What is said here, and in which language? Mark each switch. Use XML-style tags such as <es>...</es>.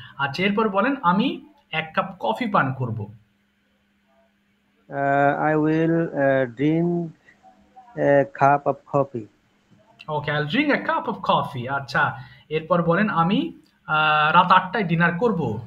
<bn>আচ্ছা, এরপর বলেন আমি 1 কাপ কফি পান করব।</bn> <en>I will drink a cup of coffee. Okay, I'll drink a cup of coffee.</en> <bn>আচ্ছা, এরপর বলেন আমি রাত 8টায় ডিনার করব।</bn>